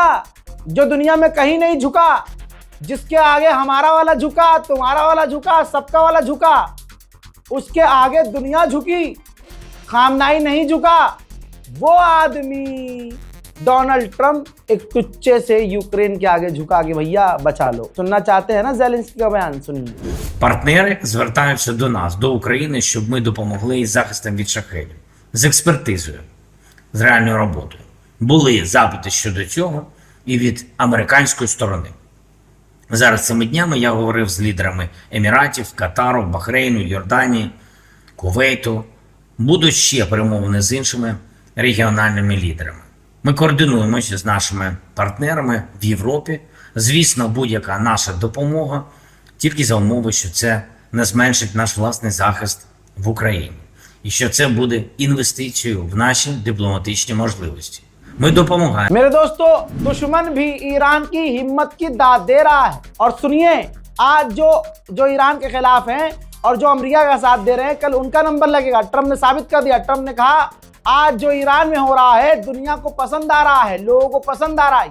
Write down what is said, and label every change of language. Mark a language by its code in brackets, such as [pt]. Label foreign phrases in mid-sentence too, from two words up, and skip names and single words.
[hi] जो दुनिया में कहीं नहीं झुका, जिसके आगे हमारा वाला झुका, तुम्हारा वाला झुका, सबका वाला झुका, उसके आगे दुनिया झुकी, खामनाई नहीं झुका। वो आदमी डोनाल्ड ट्रंप एक टुच्चे से यूक्रेन के आगे झुका के भैया बचा लो। सुनना चाहते हैं ना ज़ेलेंस्की का बयान? सुनिए। [uk] Партнери звертаються до нас, до України, щоб ми допомогли із захистом від шахедів, з експертизою, з реальною роботою. Були запити щодо цього і від американської сторони. Зараз цими днями я говорив з лідерами Еміратів, Катару, Бахрейну, Йорданії, Кувейту. Будуть ще перемовини з іншими регіональними лідерами. Ми координуємося з нашими партнерами в Європі. Звісно, будь-яка наша допомога тільки за умови, що це не зменшить наш власний захист в Україні. І що це буде інвестицією в наші дипломатичні можливості. मैं допомагаем। [hi] मेरे दोस्तों, दुश्मन भी ईरान की हिम्मत की दाद दे रहा है। और सुनिए, आज जो ईरान के खिलाफ हैं और जो अमेरिका का साथ दे रहे हैं, कल उनका नंबर लगेगा। ट्रंप ने साबित कर दिया। ट्रंप ने कहा आज जो ईरान में हो रहा है दुनिया को पसंद आ रहा है, लोगों को पसंद आ रहा है।